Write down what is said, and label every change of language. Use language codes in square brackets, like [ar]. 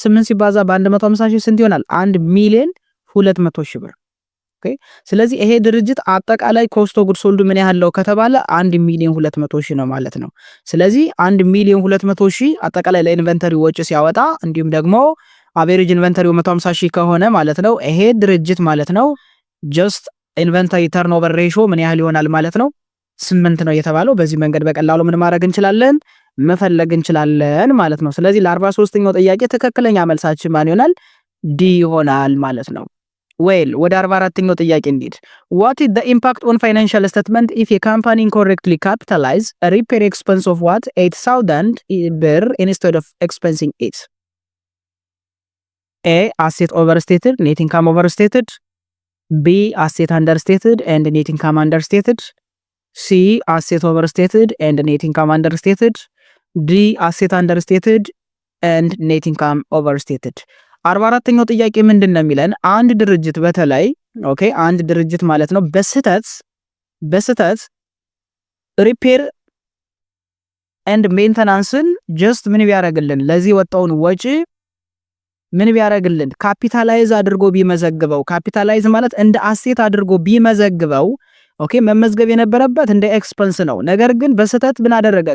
[am] 8 ሲባዛ በ150 ሺህ ስንት ይሆናል? 1 ሚሊዮን 200 ሺህ ብር። ኦኬ ስለዚህ ይሄ ድርጅት አጠቃላይ ኮስት ኦፍ ጉድ ሶልድ ምን ያህል ነው ከተባለ 1 ሚሊዮን 200 ሺህ ነው ማለት ነው። ስለዚህ 1 ሚሊዮን 200 ሺህ አጠቃላይ ለኢንቨንተሪ ወጪ ሲያወጣ እንዲሁም ደግሞ አቬሬጅ ኢንቨንተሪው 150 ሺህ ከሆነ ማለት ነው ይሄ ድርጅት ማለት ነው ጀስት ኢንቨንተሪ ተርኖቨር ሬሾ ምን ያህል ይሆናል ማለት ነው? 8 ነው የተባለው። በዚህ መንገድ በቀላሉ ምን ማድረግ እንችላለን? መፈለግ እንችላለን ማለት ነው። ስለዚህ ለ43ኛው ጥያቄ ትክክለኛ መልሳችን ማን ይሆናል? ዲ ይሆናል ማለት ነው። ዌል ወደ 44ኛው ጥያቄ እንሂድ። [en] what is the impact on financial statement if a company incorrectly capitalize a repair expense of what 8000 ብር instead of expensing it? A asset overstated, net income overstated. B asset understated and net income understated. C asset overstated and net income understated. D asset understated and net income overstated. [am] 44ኛው ጥያቄ ምንድን ነው የሚለን? አንድ ድርጅት በተለይ ኦኬ አንድ ድርጅት ማለት ነው በስህተት ሪፔር ኤንድ ሜንተናንስን ጀስት ምን ቢያደርግልን ለዚህ ወጣውን ወጪ ምን ቢያደርግልን ካፒታላይዝ አድርጎ ቢመዘግበው፣ ካፒታላይዝ ማለት እንደ አሴት አድርጎ ቢመዘግበው ኦኬ መመዝገብ የነበረበት እንደ ኤክስፐንስ ነው። ነገር ግን በስህተት ምን አደረገ?